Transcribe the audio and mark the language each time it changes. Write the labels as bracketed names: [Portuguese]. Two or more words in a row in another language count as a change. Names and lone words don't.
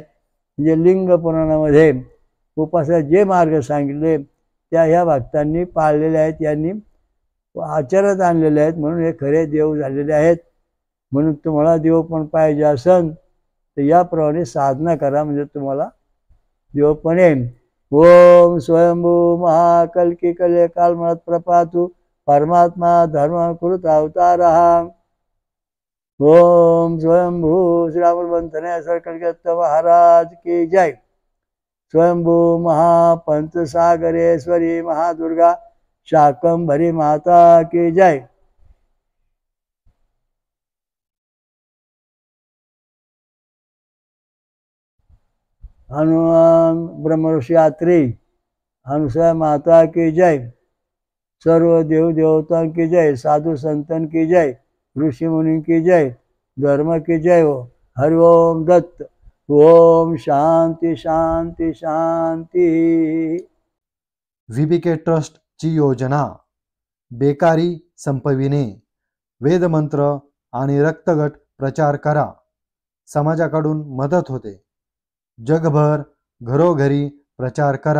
[Marathi] म्हणजे लिंग पुराणामध्ये उपवासाचे जे मार्ग सांगितले त्या ह्या भक्तांनी पाळलेले आहेत, यांनी आचरणात आणलेले आहेत. म्हणून हे खरे देव झालेले आहेत. म्हणून तुम्हाला देव पण पाहिजे असन तर याप्रमाणे साधना करा, म्हणजे तुम्हाला देव पण येईल. [Sanskrit] ओम स्वयंभू महाकल्की कले कालमत प्रपातु परमात्मा धर्म कृत अवतारः. [Hindi] ओम स्वयंभू श्रीरामबंधने कलकत्ता महाराज की जय. स्वयंभू महापंचसागरेश्वरी महादुर्गा शाकंभरी माता की जय. हनुमान ब्रह्मर्षि आत्री अनुसूया माता की जय. सर्व देव देवता की जय. साधु संतन की जय. ऋषि मुनि की जय. धर्म की जय हो. [Sanskrit] हरि ओम दत्त. ओम शांती शांती शांती. [Marathi] VBK ट्रस्ट ची योजना बेकारी संपविणे, वेदमंत्र आणि रक्तगट प्रचार करा. समाजाकडून मदत होते. जगभर घरोघरी प्रचार करा.